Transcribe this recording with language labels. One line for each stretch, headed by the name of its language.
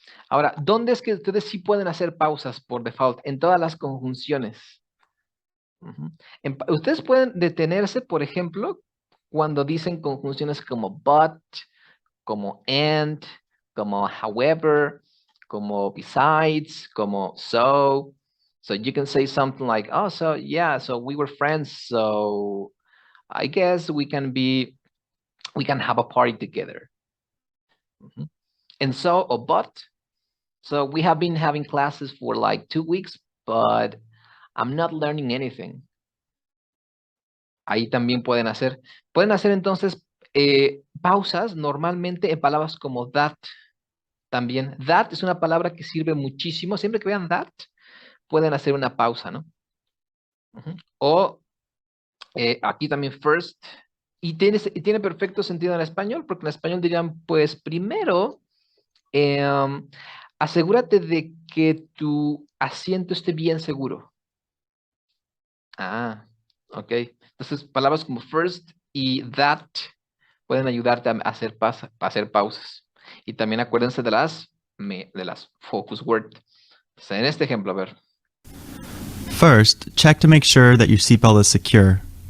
Spanish: Ahora, ¿dónde es que ustedes sí pueden hacer pausas por default? En todas las conjunciones. Ujú. Ustedes pueden detenerse, por ejemplo, cuando dicen conjunciones como but, como and, como however, como besides, como so.
English: So you can say something like, oh, so yeah, so we were friends, so I guess we can have a party together. Mhm. And so, or but, so we have been having classes for like 2 weeks, but I'm not learning anything.
Spanish: Ahí también pueden hacer entonces pausas normalmente en palabras como that también. That es una palabra que sirve muchísimo. Siempre que vean that, pueden hacer una pausa, ¿no? Ujú. O aquí también first. Y tiene perfecto sentido en español, porque en español dirían, pues primero, asegúrate de que tu asiento esté bien seguro. Ah, ok. Entonces, palabras como first y that pueden ayudarte a a hacer pausas. Y también acuérdense de las focus word. Entonces, en este ejemplo, a ver.
English: First, check to make sure that your seatbelt is secure.